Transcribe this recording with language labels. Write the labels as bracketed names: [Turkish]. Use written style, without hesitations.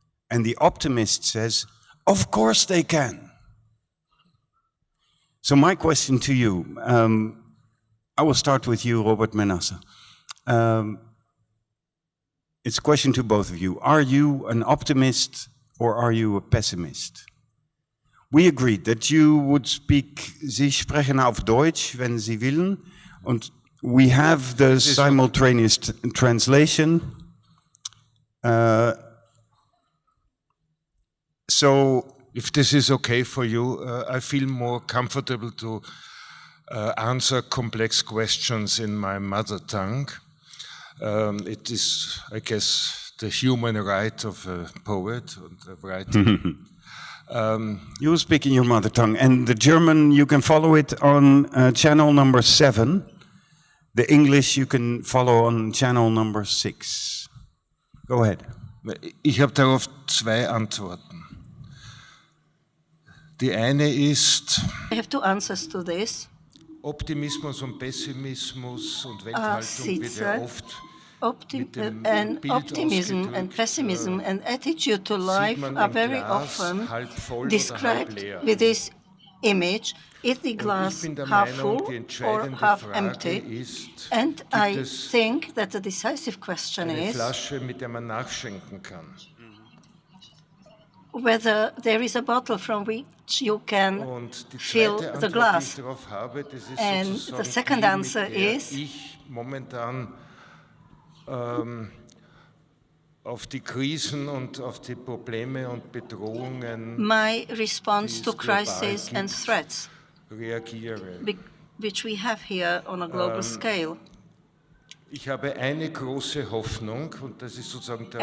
[English] And the optimist says, of course they can. So my question to you, I will start with you, Robert Menasse. It's a question to both of you. Are you an optimist or are you a pessimist? We agreed that you would speak, [German] Sie sprechen auf Deutsch, wenn Sie willen, [English] und we have the simultaneous translation. So, if this is okay for you, I feel more comfortable to answer complex questions in my mother tongue. It is, I guess, the human right of a poet and a writer. You speak in your mother tongue, and the German, you can follow it on channel number 7. The English you can follow on channel number 6. Go ahead. [German] Ich habe darauf 2 Antworten. Die eine ist, [English] I have 2 answers to this. [German] Optimismus und Pessimismus und Welthaltung wird ja oft [English] And optimism and pessimism and attitude to life are very often described with this image. Is the glass half full or half empty? And I think that the decisive question is [German] Flasche, mit der man nachschenken kann. [English] Whether there is a bottle from which you can fill the glass. And the second answer is [German] ich momentan auf die Krisen und auf die Probleme und Bedrohungen [English] my response to crises and threats [German] reagiere. [English] which we have here on a global scale. [German] Ich habe eine große Hoffnung und das ist sozusagen der